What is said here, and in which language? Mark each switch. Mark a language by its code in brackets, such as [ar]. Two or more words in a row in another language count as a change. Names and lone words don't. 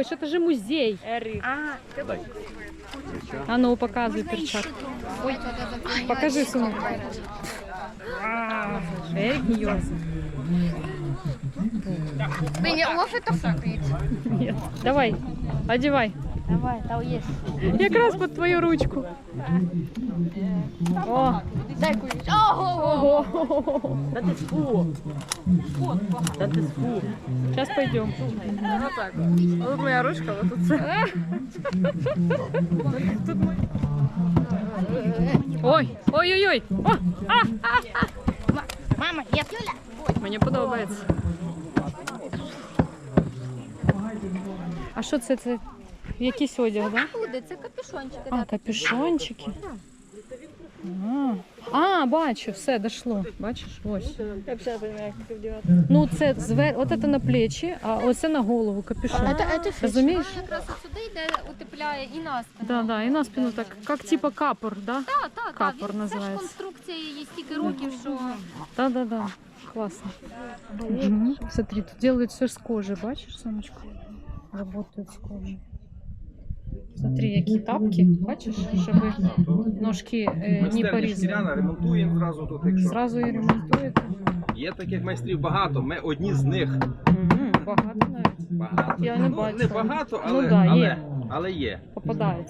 [uk] Це ж музей. Ерік. А ну, показуй перчатку. Покажи сумку. Ерік б'ється. [nl] Bin je offen of niet? [uk] Ні. Давай, одягай. Давай, [nl] daar is. [uk] Якраз під твою ручку. О, Дякую. Ого! [nl] Dat is voer. Dat is voer. [ru] Сейчас пойдем. Вот так. Вот моя ручка, вот тут це. Ой, ой-ой-ой. О, [uk] Мама, я Юля. мені подобається. А що це? Це якийсь одяг, так? Худи, це капюшончики. А, капюшончики. Бачу, все, дошло. Бачиш, ось. Я взагалі не знаю, як це вдівати. Ну, це от це на плечі, а оце на голову капюшон. Розумієш? Якраз сюди йде, утепляє і на спину. Да, і на спину так, як типа капор, да? Так. Капор Це ж називається. конструкція її стільки років, що... [ru] Да. Классно. Угу. Смотри, тут делают все с кожи, бачишь, Сонечка? Работают с кожей. Смотри, [uk] які тапки, бачиш, щоб ножки не порізали. Ремонтуємо зразу тут, якщо. Зразу і ремонтуєте? Є таких майстрів багато, ми одні з них. Багато навіть. Багато. Я не Ну, бачила. не багато, Ну да, є. але є. Попадається.